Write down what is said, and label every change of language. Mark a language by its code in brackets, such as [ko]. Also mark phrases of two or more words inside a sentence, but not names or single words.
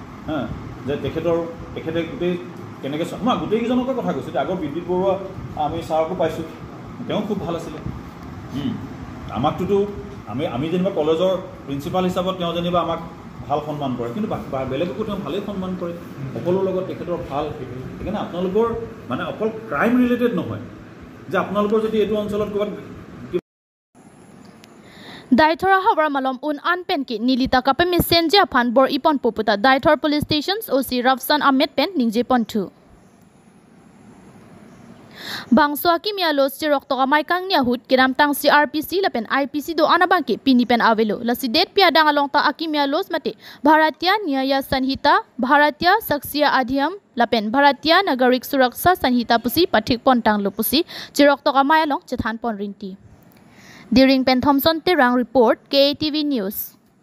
[as] যে তেখেতে গোটেই কেনেকৈ মই গোটেইকেইজনকে কথা কৈছোঁ আগৰ বিদ্যুৎ বৰুৱা আমি ছাৰকো পাইছোঁ তেওঁ খুব ভাল আছিলে আমাকটোতো আমি যেনিবা কলেজৰ প্ৰিন্সিপাল হিচাপত তেওঁ যেনিবা আমাক ভাল সন্মান কৰে কিন্তু বেলেগকো তেওঁ ভালেই সন্মান কৰে সকলোৰ লগত তেখেতৰ ভাল সেইকাৰণে আপোনালোকৰ মানে অকল [en] crime related [as] নহয় যে আপোনালোকৰ যদি এইটো অঞ্চলত ক'ৰবাত [mjw] Daitor hawra malom anpen ki nilita kape messenger aphan bor ipon poputa Daitor [en] police stations OC [mjw] Robson Ahmed pen ningje pon 2 Bangso akimia los chirok to kamay kang niya hut kiram tang CRPC lapen IPC do anabangki pinipen avelo la si det piadang along ta akimia los mate Bharatiya Nyaya Sanhita Bharatiya Saksya Adhyam lapen Bharatiya Nagarik Suraksa Sanhita pusi pathik pontang lupusi chirok to kamay along chethan pon rinti During Pen Thompson Terang report KTV News